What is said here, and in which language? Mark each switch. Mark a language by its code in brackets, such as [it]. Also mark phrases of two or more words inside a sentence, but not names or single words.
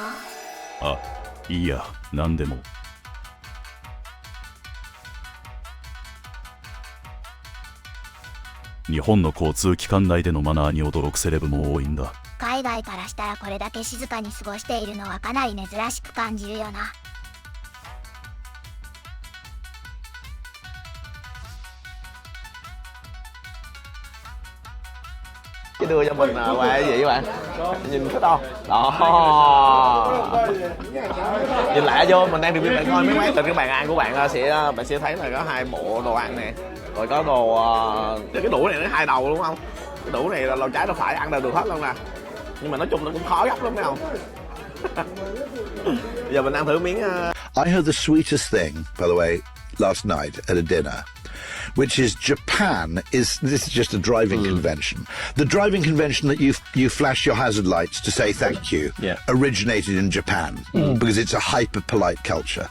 [ja] あ、いいや、なんでも。日本の交通機関内でのマナーに驚くセレブも多いんだ。海外からしたらこれだけ静かに過ごしているのはかなり珍しく感じるよな。 [vi] Cái đưa cho mình quà cái gì bạn? Nhìn thích không? Đó. Nhìn lại vô, mình đang review bạn coi mấy quán từ cái bàn ăn của bạn bạn sẽ thấy là có hai bộ đồ ăn nè. Rồi có đồ cái đũa này nó hai đầu đúng không? Cái đũa này là lầu trái lầu phải ăn được hết luôn nè. Nhưng mà nói chung nó cũng khó gấp lắm phải không? Bây giờ mình ăn thử miếng. [en] I heard the sweetest thing, by the way, last night at a dinner, which is Japan this is just a driving convention. The driving convention that you flash your hazard lights to say thank you originated in Japan because it's a hyper polite culture.